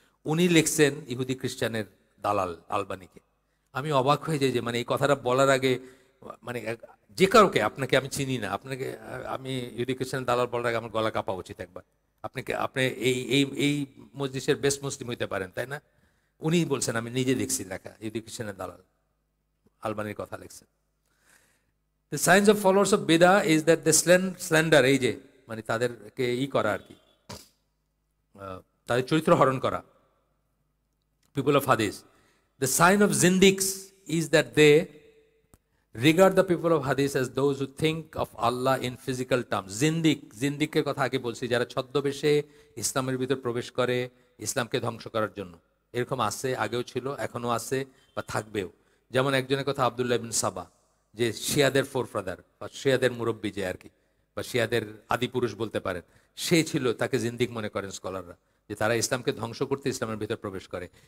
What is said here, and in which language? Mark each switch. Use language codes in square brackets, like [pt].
[bn] উনি লিখছেন ইহুদি খ্রিস্টানের দালাল আলবানিকে। আমি অবাক হয়ে যাই যে মানে এই কথাটা বলার আগে, মানে যে কাউকে, আপনাকে আমি চিনি না, আপনাকে আমি ইহুদি খ্রিস্টানের দালাল বলার আগে আমার গলা কাঁপা উচিত একবার। আপনি এই এই এই মজলিসের বেস্ট মুসলিম হইতে পারেন, তাই না? উনি বলছেন, আমি নিজে দেখছি লেখা, ইহুদি খ্রিস্টানের দালাল আলবানির কথা লিখছেন। [en] The signs of followers of Bidah is that they slander, [bn] এই যে মানে তাদেরকে করা আর কি, তাদের চরিত্র হরণ করা, [en] people of hadith. The sign of zindiqs is that they regard the people of hadith as those who think of Allah in physical terms. [bn] জিন্দিকের কথা আগে বলছি, যারা ছদ্মবেশে ইসলামের ভিতর প্রবেশ করে ইসলামকে ধ্বংস করার জন্য। এরকম আছে, আগেও ছিল, এখনো আছে বা থাকবেও। যেমন একজনের কথা আব্দুল্লাহ বিন সাবা, যে শিয়াদের ফোরফাদার বা শিয়াদের মুরব্বী যে আর কি, বা শিয়াদের আদি পুরুষ বলতে পারেন, সে ছিল, তাকে জিন্দিক মনে করেন স্কলাররা, যে তারা ইসলামকে ধ্বংস করতে ইসলামের ভিতর প্রবেশ করে।